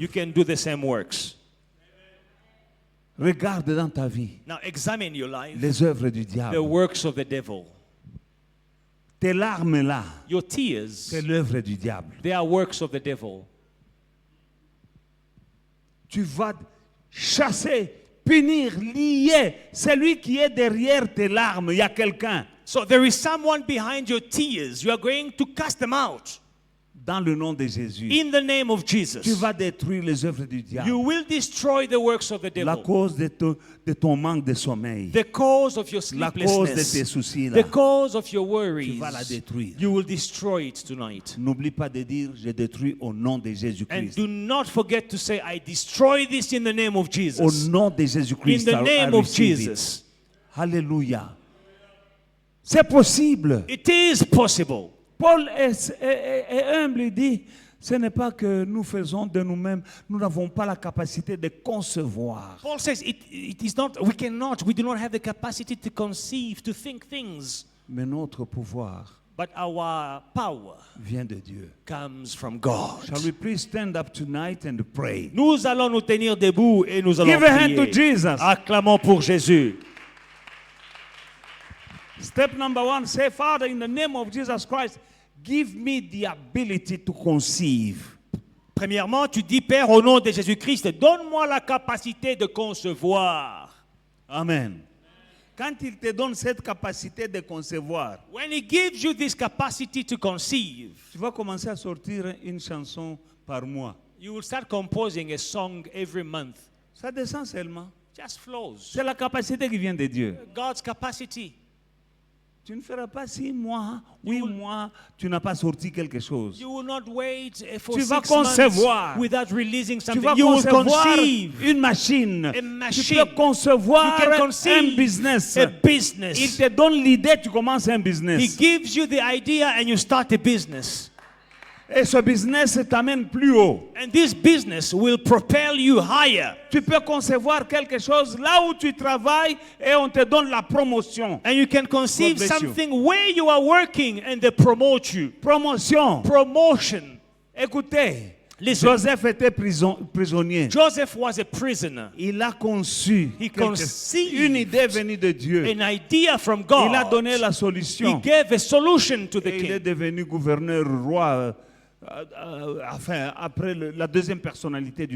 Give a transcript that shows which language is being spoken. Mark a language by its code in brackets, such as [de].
[en] you can do the same works. [fr] Regarde dans ta vie [en] Now examine your life, [fr] les œuvres du [en] the [fr] diable. [en] works of the devil. [fr] Tes larmes là, [en] Your tears, [fr] c'est l'œuvre du diable. [en] they are works of the devil. [fr] Tu vas chasser, punir, lier celui qui est derrière tes larmes. Il y a quelqu'un. [en] So there is someone behind your tears. You are going to cast them out [fr] Dans le nom de Jésus, [en] in the name of Jesus. [fr] tu vas détruire les œuvres du diable. [en] You will destroy the works of the [fr] La [en] devil. [fr] cause de ton manque de sommeil, [en] The cause of your [fr] la cause de tes [en] sleeplessness, [fr] soucis [en] the [fr] là, [en] cause of your [fr] tu [en] worries, [fr] vas la détruire. [en] you will destroy it tonight. [fr] N'oublie pas de dire, je détruis au nom de [en] And [fr] Jésus-Christ. [en] do not forget to say, I destroy this in the name of [fr] Au [en] Jesus. [fr] nom de [en] In [fr] Jésus-Christ, [en] the I name of receive it. Jesus. [fr] Alléluia. C'est possible. [en] It is possible. [fr] Paul est humble, il dit, ce n'est pas que nous faisons de nous-mêmes, nous n'avons pas la capacité de concevoir. [en] Paul says it is not, we do not have the capacity to conceive, to think things. [fr] Mais notre pouvoir [en] But our power [fr] vient de Dieu. [en] comes from God. Shall we please stand up tonight and pray? [fr] Nous allons nous tenir debout et nous allons [en] Give a hand to [fr] prier. [en] Jesus. [fr] Acclamons pour Jésus. [en] Step number 1, say, Father, in the name of Jesus Christ, give me the ability to conceive. [fr] Premièrement, tu dis, Père, au nom de Jésus-Christ, donne-moi la capacité de concevoir. Amen. Quand il te donne cette capacité de concevoir, [en] When He gives you this capacity to conceive, [fr] tu vas commencer à sortir une chanson par mois. [en] you will start composing a song every month. [fr] Ça descend seulement. [en] Just flows. [fr] C'est la capacité qui vient de Dieu. [en] God's capacity. [fr] Tu ne feras pas 6 mois, 8 mois, tu n'as pas sorti quelque chose. [en] You will not wait for [fr] Tu vas [en] 6 months [fr] concevoir. [en] without releasing [fr] Tu [en] something. [fr] vas [en] You will [fr] concevoir [en] conceive [fr] une machine. [en] a [fr] Tu [en] machine. [fr] peux concevoir [en] You can conceive [fr] un business. [en] a [fr] Il [en] business. [fr] te donne l'idée, tu commences un [en] He [fr] business. [en] gives you the idea and you start a business. [fr] Et ce business t'amène plus haut. [en] And this business will propel you higher. [fr] Tu peux concevoir quelque chose là où tu travailles et on te donne la promotion. [en] And you can conceive God bless you. something where you are working and they promote you. [fr] Promotion. [en] Promotion. [fr] Écoutez, [en] Listen. [fr] Joseph était prisonnier. [en] Joseph was a prisoner. [fr] Il a conçu [en] He [fr] quelque- [en] conceived [fr] une idée venue de Dieu. [en] An idea from [fr] Il a [en] God. [fr] donné la [en] He [fr] solution. [en] gave a solution to the [fr] Et il est [en] king. [fr] devenu gouverneur roi enfin, après la deuxième personnalité du